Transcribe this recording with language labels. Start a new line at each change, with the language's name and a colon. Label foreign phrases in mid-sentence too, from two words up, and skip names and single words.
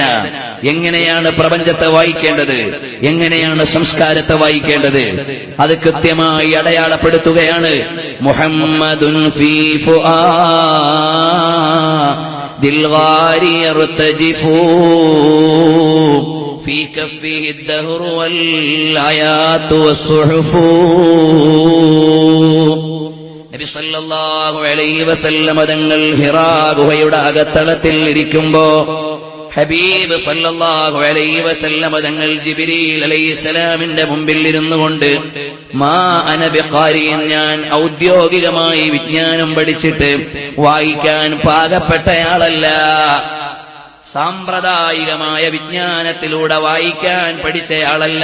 Malayalam: എങ്ങനെയാണ് പ്രപഞ്ചത്തെ വായിക്കേണ്ടത്, എങ്ങനെയാണ് സംസ്കാരത്തെ വായിക്കേണ്ടത്, അത് കൃത്യമായി അടയാളപ്പെടുത്തുകയാണ്.
Arabic: محمد في فؤاد الغار يرتجف في كفه الدهر والآيات والصحف.
Malayalam: നബി
Arabic: صلى الله عليه وسلم
Malayalam: തങ്ങൾ ഹിറാ ഗുഹയുടെ അകത്തളത്തിൽ ഇരിക്കുമ്പോ ഹബീബ്
Arabic: صلى الله عليه وسلم
Malayalam: തങ്ങൾ ജിബ്രീൽ അലൈഹിസ്സലാമിന്റെ മുമ്പിൽ ഇരുന്നുകൊണ്ട്
Arabic: ما أنا بقارئ,
Malayalam: ഞാൻ ഔദ്യോഗികമായി വിജ്ഞാനം പഠിച്ചിട്ട് വായിക്കാൻ പാകപ്പെട്ടയാളല്ല, സാമ്പ്രദായികമായ വിജ്ഞാനത്തിലൂടെ വായിക്കാൻ പഠിച്ചയാളല്ല.